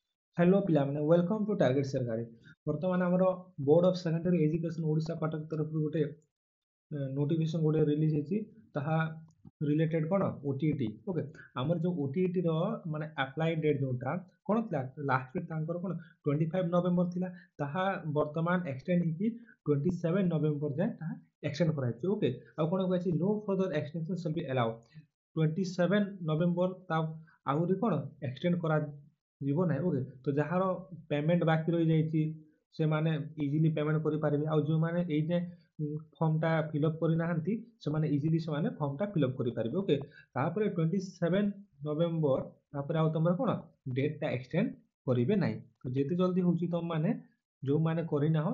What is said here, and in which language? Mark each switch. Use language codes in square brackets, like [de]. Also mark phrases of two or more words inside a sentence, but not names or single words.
[or] हेलो पिलाମାନେ [en] welcome to [or] टार्गेट सरकारी ବର୍ତ୍ତମାନ ଆମର ବୋର୍ଡ ଅଫ ସେକେଣ୍ଡାରୀ ଏଜୁକେସନ ଓଡ଼ିଶା କଟକ ତରଫରୁ ଗୋଟେ ନୋଟିଫିକେସନ ଗୋଟେ ରିଲିଜ ହେଇଛି ତାହା ରିଲେଟେଡ କ'ଣ ଓଟିଇଟି ଓକେ ଆମର ଯୋଉ ଓଟିଇଟି ର ମାନେ [en] apply date [or] ଯୋଉଟା କ'ଣ ଥିଲା [en] last date [or] ତାଙ୍କର କ'ଣ 25 ନଭେମ୍ବର ଥିଲା ତାହା ବର୍ତ୍ତମାନ ଏକ୍ସଟେଣ୍ଡ ହେଇକି 27 ନଭେମ୍ବର ଯାଏ ତାହା ଏକ୍ସଟେଣ୍ଡ କରାଯାଇଛି ଓକେ ଆଉ କ'ଣ କୁହାଯାଇଛି [en] no further extension shall be allow [or] 27 ନଭେମ୍ବର ତା ଆହୁରି କ'ଣ ଏକ୍ସଟେଣ୍ଡ କରା ଯିବ ନାହିଁ ଓକେ ତ ଯାହାର ପେମେଣ୍ଟ ବାକି ରହିଯାଇଛି ସେମାନେ ଇଜିଲି ପେମେଣ୍ଟ କରିପାରିବେ ଆଉ ଯେଉଁମାନେ ଏଇ ଯେ ଫର୍ମଟା ଫିଲ୍ଅପ୍ କରିନାହାନ୍ତି ସେମାନେ ଇଜିଲି ସେମାନେ ଫର୍ମଟା ଫିଲ୍ଅପ୍ କରିପାରିବେ ଓକେ ତାପରେ 27 ନଭେମ୍ବର ତାପରେ ଆଉ ତମର କ'ଣ ଡେଟଟା ଏକ୍ସଟେଣ୍ଡ କରିବେ ନାହିଁ ତ ଯେତେ ଜଲ୍ଦି ହେଉଛି ତମମାନେ ଯେଉଁମାନେ କରିନାହ